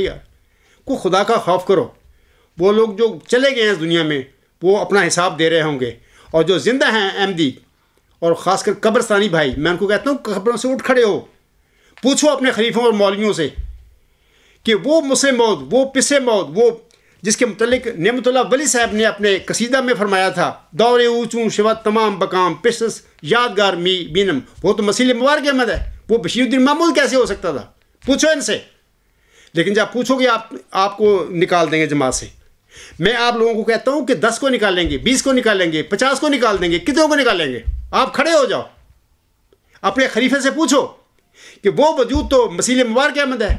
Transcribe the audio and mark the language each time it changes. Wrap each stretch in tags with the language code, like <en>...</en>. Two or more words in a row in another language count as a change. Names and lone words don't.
<ur>یار کو خدا کا خوف کرو، وہ لوگ جو چلے گئے ہیں اس دنیا میں وہ اپنا حساب دے رہے ہوں گے، اور جو زندہ ہیں احمدی اور خاص کر قبرستانی بھائی، میں ان کو کہتا ہوں قبروں سے اٹھ کھڑے ہو، پوچھو اپنے خلیفوں اور مولویوں سے کہ وہ مسلم موت، وہ پسے موت، وہ جس کے متعلق نعمت اللہ ولی صاحب نے اپنے قصیدہ میں فرمایا تھا</ur> <fa>دور اونچوں شود تمام بکام پسس یادگار می بینم،</fa> <ur>وہ تو مسیل مبارک احمد ہے، وہ بشیر الدین محمود کیسے ہو سکتا تھا؟ پوچھو ان سے۔ لیکن جب پوچھو گے آپ کو نکال دیں گے جماعت سے. میں آپ لوگوں کو کہتا ہوں کہ 10 کو نکالیں گے, 20 کو نکالیں گے, 50 کو نکال دیں گے, کتنوں کو نکالیں گے؟ آپ کھڑے ہو جاؤ, اپنے خلیفے سے پوچھو کہ وہ وجود تو مسیح مبارک احمد ہے.</ur>